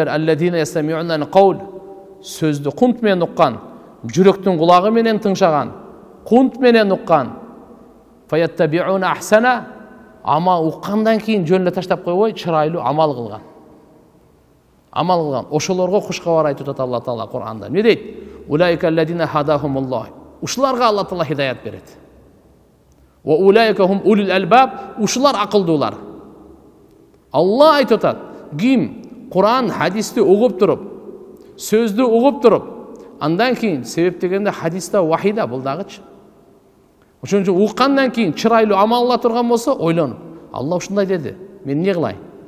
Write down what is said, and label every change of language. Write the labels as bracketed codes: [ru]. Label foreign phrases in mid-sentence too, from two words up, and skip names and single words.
[ar] الذين يستمعون القول. [ky] Сөздү кунт менен уккан, жүрөктүн кулагы менен тыңшаган, кунт менен уккан. [ar] فيتبعون أحسنه. [ky] Ама уккандан кийин жөнүнө таштап койбой, чырайлуу амал кылган. Амал кылган. Ошолорго куш кабар айтып атат Алла Таала Кур'анда. Эмне дейт? [ar] أولئك الذين هداهم الله. [ky] Ушуларга Алла Таала хидаят берет. [ar] وأولئك هم أولو الألباب. [ky] Ушулар акылдуулар. Алла айтып атат: ким Кур'ан, хадисти угуп туруп, сөздү угуп туруп, андан кийин себеп дегенде хадиста вахида бул дагычы. Ошон үчүн уккандан кийин чырайлуу амал кыла турган болсо, ойлонуп, Алла ушундай деди, мен эмне кылайын?